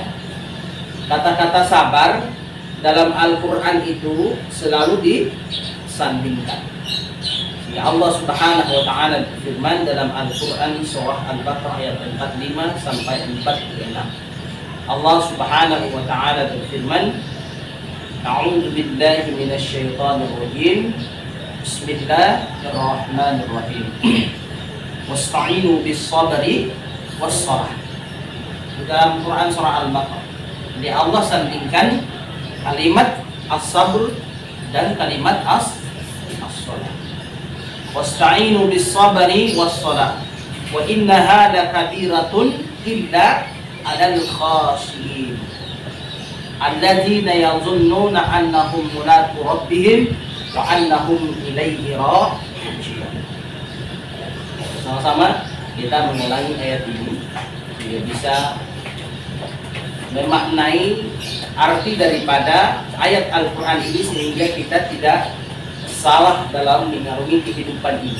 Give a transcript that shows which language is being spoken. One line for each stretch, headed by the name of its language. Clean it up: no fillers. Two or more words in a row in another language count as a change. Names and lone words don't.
Indonesian: Kata-kata sabar dalam Al-Quran itu selalu disandingkan. Ya Allah
Arabic: سبحانه وتعالى
Indonesian: berfirman dalam Al-Qur'an surah Al-Baqarah ayat 45 sampai 46. Allah
Arabic: سبحانه وتعالى
Indonesian: berfirman,
Arabic: أعوذ بالله من الشيطان الرجيم. بسم الله الرحمن الرحيم. واستعينوا بالصبر والصلاة.
Indonesian: Dalam Quran surah Al-Baqarah, jadi Allah sandingkan kalimat as-sabr dan kalimat as-salah.
Arabic: واستعينوا بالصبر والصلاة. وإنها لكبيرة إلا على الخاشعين. الذين يظنون أنهم ملاقو ربهم وأنهم إليه راجعون.
Indonesian: Sama-sama kita mengulangi ayat ini biar bisa memaknai arti daripada ayat Al-Quran ini sehingga kita tidak salah dalam mengarungi kehidupan ini.